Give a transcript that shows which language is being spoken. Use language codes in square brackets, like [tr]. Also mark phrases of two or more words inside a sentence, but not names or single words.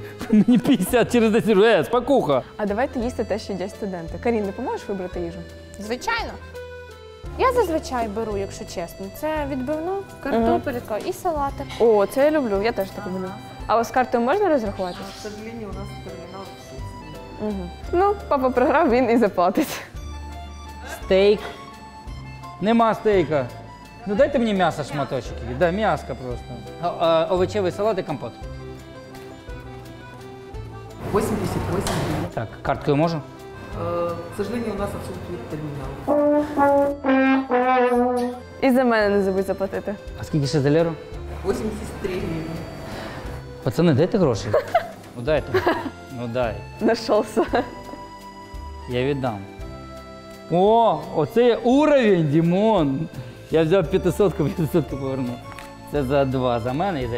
[uk] Мені 50 через 10 років. Спокуха. А давайте їсти те, що їдять студенти. Карін, не поможеш вибрати їжу? Звичайно. Я зазвичай беру, якщо чесно. Це відбивну, картопелька і салатик. О, це я люблю, я теж так люблю. А ось з картою можна розрахуватися? [ru] К сожалению, у нас терминал Угу. [uk] Ну, папа програв, він і заплатить. Стейк Нема стейка. Ну дайте мені м'ясо шматочок. Да, м'яска просто. Овочевий салат і компот. [ru] 88 гривен. [uk] Так, карткою можу? [ru] К сожалению, у нас отсутствует терминал. [uk] І за мене не забудь заплатити. А скільки ще за Леру? [ru] 83 гривны. [uk] Пацани, дайте гроші. Ну дайте. Ну дай. Нашовся. Я віддам. О, оце уровень, Дімон. Я взяв 500 поверну. Це за 2, за мене і за Леру.